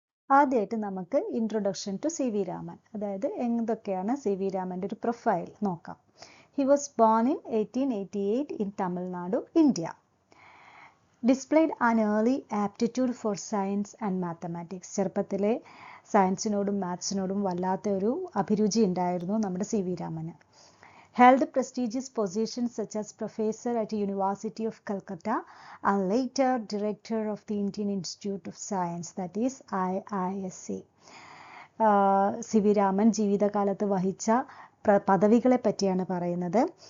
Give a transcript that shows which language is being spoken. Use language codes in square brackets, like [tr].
[ml] ആദ്യമായിട്ട് നമുക്ക് introduction to CV Raman, അതായത് എന്തൊക്കെയാണ് CV രാമൻ്റെ ഒരു പ്രൊഫൈൽ നോക്കാം. [en] He was born in 1888 in Tamil Nadu, India. Displayed an early aptitude for science and mathematics. [ml] ചെറുപ്പത്തിലെ സയൻസിനോടും മാത്സിനോടും വല്ലാത്ത ഒരു അഭിരുചി ഉണ്ടായിരുന്നു നമ്മുടെ CV Raman. [en] Held prestigious positions such as professor at University of Calcutta and later director of the Indian Institute of Science, that is IISc. [ml] CV Raman ജീവിതകാലത്ത് വഹിച്ച പദവികളെ പറ്റിയാണ് പറയുന്നത്.